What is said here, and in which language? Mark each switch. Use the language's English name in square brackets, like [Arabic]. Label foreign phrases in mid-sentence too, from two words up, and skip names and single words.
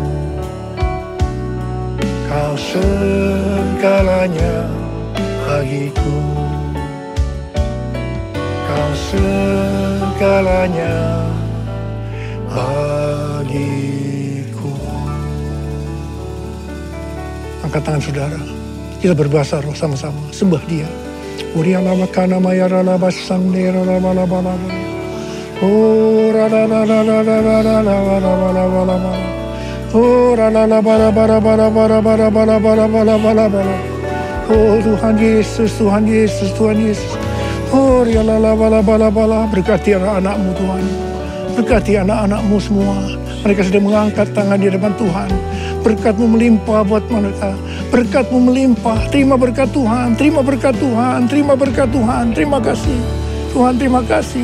[Indonesian] Kau segalanya bagiku. Kau segalanya bagiku. Angkat tangan saudara. Kita berbahasa roh sama-sama. Sembah Dia. Uriana makana mayara laba sandera laba laba laba. Oh rada rada rada rada rada rada rada. Oh rada laba laba laba laba laba laba laba laba laba. Oh Tuhan Yesus, Tuhan Yesus, Tuhan Yesus. Oh riala laba laba laba laba. Berkati anak-anak-Mu Tuhan. Berkati anak-anak-Mu semua. Mereka sedang mengangkat tangan di depan Tuhan. Berkat-Mu melimpah buat mereka. Berkat-Mu melimpah. Terima berkat Tuhan. Terima berkat Tuhan. Terima berkat Tuhan. Terima kasih. Tuhan terima kasih.